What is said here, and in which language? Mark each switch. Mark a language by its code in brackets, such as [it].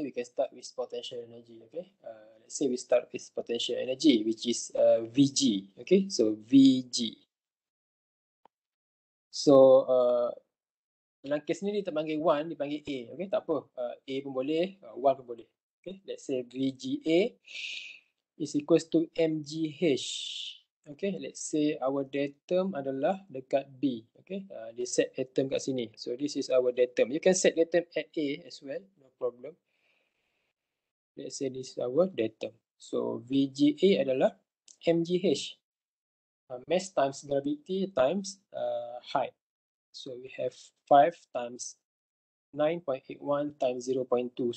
[en] We can start with potential energy. Okay. Let's say we start with potential energy, which is Vg. Okay. So Vg. [ms] So dalam kes ni dia tak panggil 1, dia panggil A. Okay. Tak apa. A pun boleh, 1 pun boleh. Okay. [en] Let's say Vga is equals to mgh. Okay, let's say our datum [ms] adalah dekat [en] B. Okay, [ms] dia [en] set datum [ms] kat sini. [en] So this is our datum. You can set datum at A as well, no problem. Let's say this is our datum. So VGA [ms] adalah [en] mgh, mass times gravity times height. So we have 5 times 9.81 times 0.2.